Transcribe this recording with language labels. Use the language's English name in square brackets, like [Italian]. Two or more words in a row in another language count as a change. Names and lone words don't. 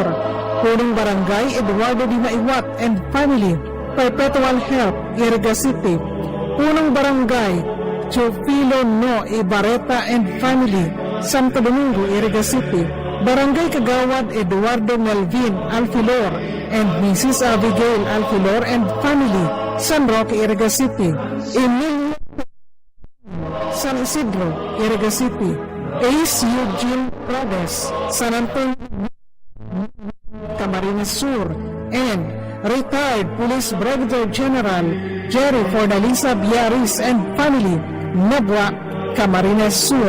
[Filipino] Punong Barangay [English] Eduardo Di Maiwat and family, Perpetual Help, Iriga City. [Filipino] Punong Barangay [English] Teofilo No Ibareta and family, Santo Domingo, Iriga City. [Filipino] Barangay Kagawad [English] Eduardo Melvin Alfilor and Mrs. Abigail Alfilor and family, San Roque, Iriga City. Emilio San Isidro, Iriga City. Ace Eugene Robles, San Antonio, Camarines Sur. And retired Police Brigadier General Jerry Fordalisa Biaris and family, Nabwa, Camarines Sur.